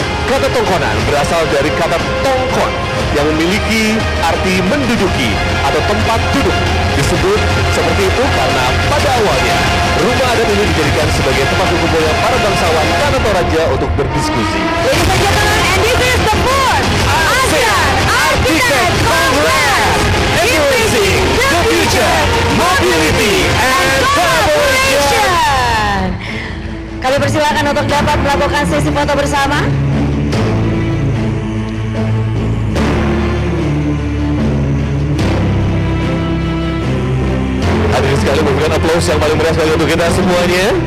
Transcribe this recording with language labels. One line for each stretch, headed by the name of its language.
Indonesian: Kata tongkonan berasal dari kata tongkon yang memiliki arti menduduki atau tempat duduk. Disebut seperti itu karena pada awalnya rumah adat ini dijadikan sebagai tempat berkumpulnya para bangsawan Tanah Toraja untuk berdiskusi.
English: Ladies and gentlemen, and this is the fourth ASEAN Architect Congress, embracing the future, mobility and collaboration.
Indonesian: Kami persilakan untuk dapat melakukan sesi foto bersama. Hadirin sekalian, memberikan aplaus yang paling meriah sekali untuk kita semuanya.